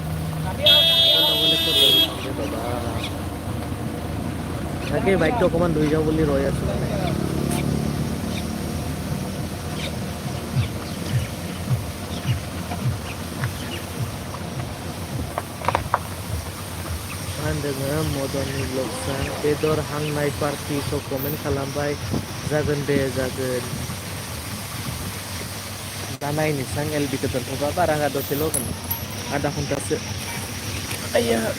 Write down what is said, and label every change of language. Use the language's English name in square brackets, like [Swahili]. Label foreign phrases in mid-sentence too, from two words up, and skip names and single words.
[Assamese] তাকে বাইকটো অকণমান ধুই যাওঁ বুলি ৰৈ আছোঁ মানে [Bodo] मदनि ब्लग्सआ बेदर हांनाय पार्टिखौ कमेन्ट खालामबाय जागोन दे जागोन दा नायनोसै आं एलबिखौ दोनथ'बा बारा दसेल' होगोन आधा घन्टासो आइया